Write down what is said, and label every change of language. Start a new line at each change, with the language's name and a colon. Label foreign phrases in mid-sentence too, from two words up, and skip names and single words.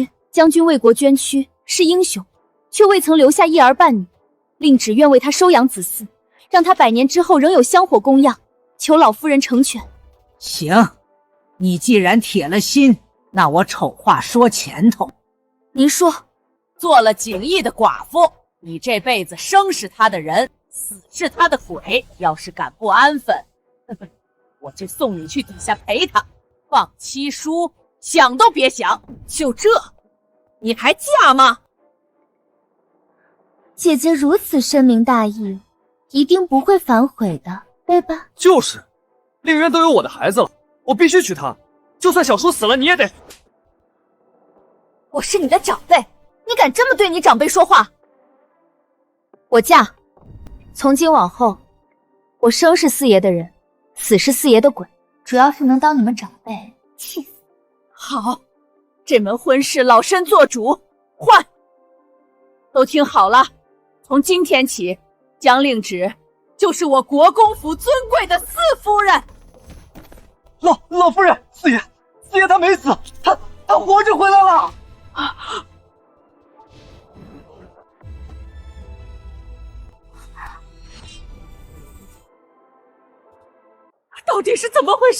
Chinese: 將軍為國捐軀，是英雄，卻未曾留下一兒半女，令芷願為他收養子嗣，讓他100年之後仍有香火供養，求老夫人成全。行，你既然鐵了心，那我醜話說前頭。您說，做了景義的寡婦，你這輩子生是他的人，死是他的鬼。要是敢不安分，我就送你去底下陪他，放七書，想都別想。就這，你還嫁嗎？姐姐如此深明大義，一定不會反悔的，對吧？就是，令人都有我的孩子了，我必須娶她，就算小叔死了，你也得。我是你的長輩，你敢這麼對你長輩說話？我嫁。從今往後，我生是四爺的人，死是四爺的鬼，主要是能當你們長輩，氣死。好，這門婚事老身做主，換。都聽好了，從今天起，江令芷就是我國公府尊貴的四夫人。老夫人，四爺他沒死， 他活着回来了！到底是怎么回事？